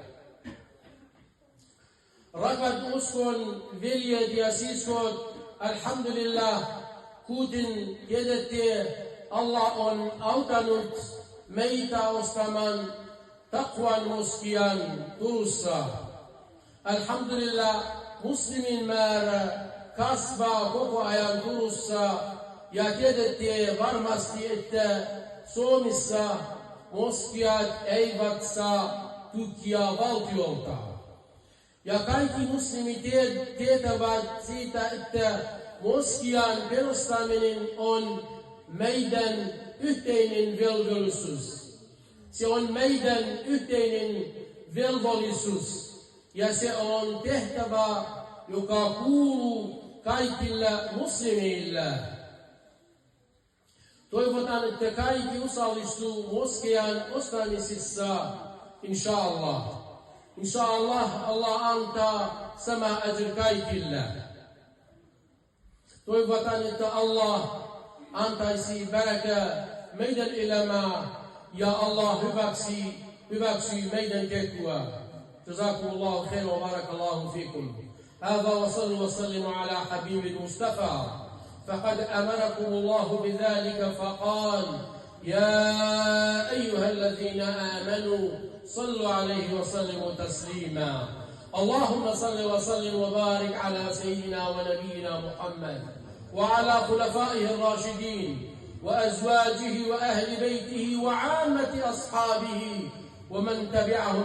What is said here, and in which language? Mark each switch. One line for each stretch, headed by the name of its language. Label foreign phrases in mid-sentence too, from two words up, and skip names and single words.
Finnish: Rakat uskon veljet ja siskot, alhamdulillah, kuten tiedätte, Allah on auttanut meitä ostamaan Taqwan moskian Turussa. Alhamdulillah, muslimin määrä kasvaa koko ajan Turussa ja tiedätte varmasti, että Suomessa moskiat eivät saa tukia valtiolta. Ja kaikki muslimit tietävät siitä, että moskian perustaminen on meidän yhteinen velvollisuus. Se on meidän yhteinen velvollisuus ja se on tehtävä, joka kuuluu kaikille muslimeille. Toivotan, että kaikki osallistuu moskian ostamisessa, inshallah. Inshallah, Allah antaa sama ajr kaikille. Toivotan, että Allah antaisi baraka meidän elämää ja Allah hyväksy meidän tekoa.
Arabic: جزاكم الله خيرا وبارك الله فيكم. هذا وصلوا وسلموا على حبيب المصطفى فقد أمركم الله بذلك فقال يا أيها الذين آمنوا صلوا عليه وسلموا تسليما اللهم صل وسلم وبارك على سيدنا ونبينا محمد وعلى خلفائه الراشدين وأزواجه وأهل بيته وعامة أصحابه ومن تبعهم